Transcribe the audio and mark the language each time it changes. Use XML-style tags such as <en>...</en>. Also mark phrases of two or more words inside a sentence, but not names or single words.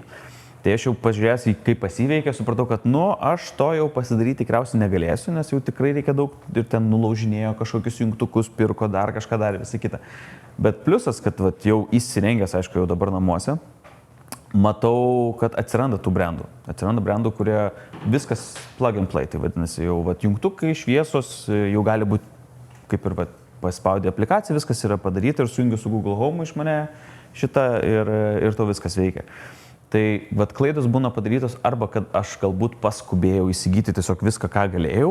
<lt>Tai aš jau pažiūrėjęs, kaip pasiveikia, supratau, kad aš to jau pasidaryti tikriausiai negalėsiu, nes jau tikrai reikia daug ir ten nulaužinėjo kažkokius jungtukus, pirko dar kažką dar ir visą kitą. Bet pliusas, kad jau įsirengęs, aišku, jau dabar namuose, matau, kad atsiranda tų brandų. Atsiranda brandų, kurie viskas</lt> <en>plug and play,</en> <lt>tai vadinasi, jau jungtukai, šviesos, jau gali būti kaip ir paspaudė aplikaciją, viskas yra padaryta ir sujungiu su Google Home iš mane šitą ir to viskas veikia. Tai klaidos būna padarytos arba, kad aš galbūt paskubėjau įsigyti tiesiog viską, ką galėjau.</lt>